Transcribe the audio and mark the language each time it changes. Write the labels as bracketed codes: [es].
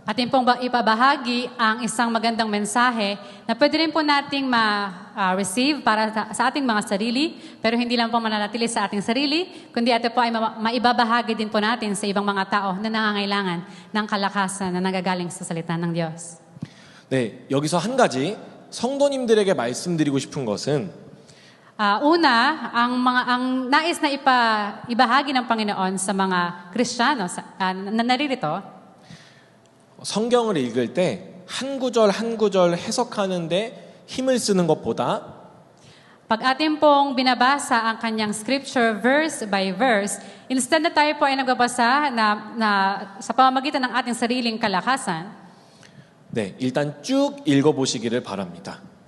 [tl] Atin pong ipabahagi ang isang magandang mensahe na pwede rin po nating ma-receive para sa ating mga sarili, pero hindi lang po mananatili sa ating sarili, kundi ito po ay maibabahagi din po natin sa ibang mga tao na nangangailangan ng kalakasan na nagagaling sa salita ng Diyos. [ko] 네, 여기서 한 가지 성도님들에게 말씀드리고 싶은 것은 [tl] Una, ang nais na ibahagi ng Panginoon sa mga Kristiyano na naririto, [ko] 성경을 읽을 때 한 구절 한 구절 해석하는데 힘을 쓰는 것보다 [tl] pag atin pong binabasa ang kanyang scripture [en] verse by verse, [tl] instead na tayo po ay nagbabasa na sa pamamagitan ng ating sariling kalakasan, [ko] 네, 일단 쭉 읽어보시기를 바랍니다.